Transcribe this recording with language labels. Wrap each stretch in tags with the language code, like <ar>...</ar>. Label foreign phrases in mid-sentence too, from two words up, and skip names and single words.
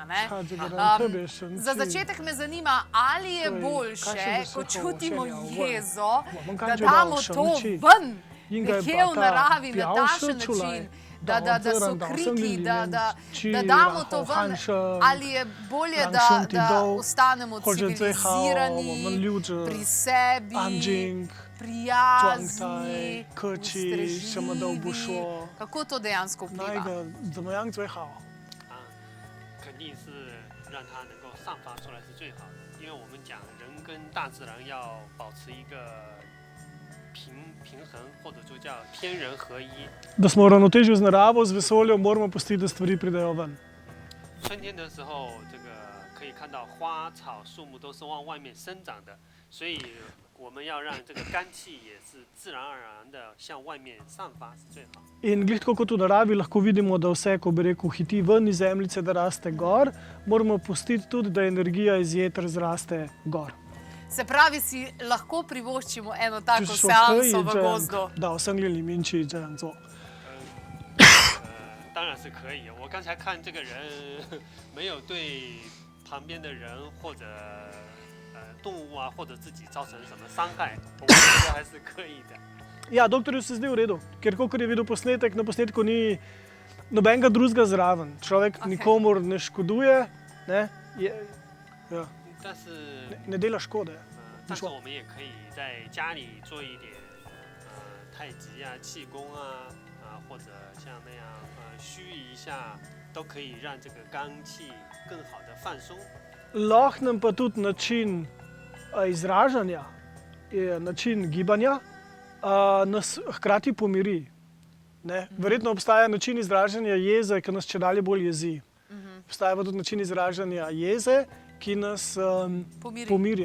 <sl>Za začetek me zanima, ali je boljše, ko čutimo jezo, da damo to ven, nekje v naravi, na takšen način, da so kriki, da damo to ven, ali je bolje, da ostanemo civilizirani, pri sebi, prijazni, ustrežljivi. Kako to dejansko vpliva?</sl> <zh>肯定是让它能够散发出来是最好的，因为我们讲人跟大自然要保持一个平衡，或者说叫天人合一。</zh> <sl>Da smo v ravnotežju z naravo, z vesoljem, moramo pustiti, da stvari pridejo ven.</sl> <zh>春天的时候，这个可以看到花草树木都是往外面生长的，所以我们要让这个肝气也是自然而然的向外面散发是最好。</zh> <sl>In glih tako kot v naravi lahko vidimo, da vse, ko bi rekel, hiti ven iz zemljice, da raste gor, moramo pustiti tudi, da energija iz jeter zraste gor. Se pravi, si lahko privoščimo eno tako seanso v gozdu?</sl> <zh>到森林里面去这样做。当然是可以。我刚才看这个人没有对旁边的人或者动物啊，或者自己造成什么伤害，我觉得还是可以的。</zh> <sl>Ja, doktorju se zdi v redu, ker kakor je videl posnetek, na posnetku ni nobenega drugega zraven. Človek nikomur ne škoduje,</sl> <zh>但是</zh> <sl>ne dela škode.</sl> <zh>但是我们也可以在家里做一点太极啊、气功啊，或者像那样虚一下，都可以让这个肝气更好的放松。</zh> <sl>Lahko nam pa tudi način izražanja, način gibanja nas hkrati pomiri. Verjetno obstaja način izražanja jeze, ki nas čedalje bolj jezi. Obstaja pa tudi način izražanja jeze, ki nas pomirja.</sl>